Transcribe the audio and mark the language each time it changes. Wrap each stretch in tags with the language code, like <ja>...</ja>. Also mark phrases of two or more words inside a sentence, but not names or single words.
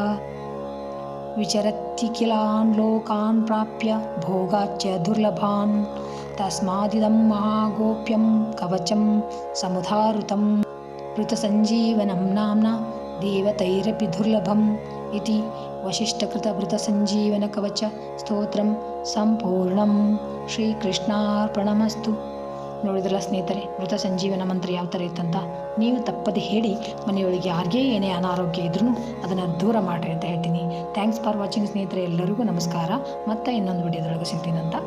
<sa>विचरत्यखिलान् लोकान् प्राप्य भोगाच्च दुर्लभान् तस्मादिदं महागोप्यं कवचं समुधारुतं वृतसञ्जीवनं नाम्ना देवतैरपि दुर्लभम् इति वसिष्ठकृतवृतसञ्जीवनकवच ಸ್ತೋತ್ರಂ ಸಂಪೂರ್ಣಂ. ಶ್ರೀಕೃಷ್ಣಾರ್ಪಣಮಸ್ತು.</sa> <kn>ನೋಡಿದ್ರಲ್ಲ ಸ್ನೇಹಿತರೆ, ಮೃತ ಸಂಜೀವನ ಮಂತ್ರ ಯಾವ ಥರ ಇತ್ತಂತ. ನೀವು ತಪ್ಪದೆ ಹೇಳಿ, ಮನೆಯೊಳಗೆ ಯಾರಿಗೇ ಏನೇ ಅನಾರೋಗ್ಯ ಇದ್ರೂ ಅದನ್ನು ದೂರ ಮಾಡಿರಿ ಅಂತ ಹೇಳ್ತೀನಿ.</kn> <en>thanks for watching</en> <kn>ಸ್ನೇಹಿತರೆ. ಎಲ್ಲರಿಗೂ ನಮಸ್ಕಾರ. ಮತ್ತೆ ಇನ್ನೊಂದು ವಿಡಿಯೋದೊಳಗೆ ಸಿಗ್ತೀನಂತ.</kn>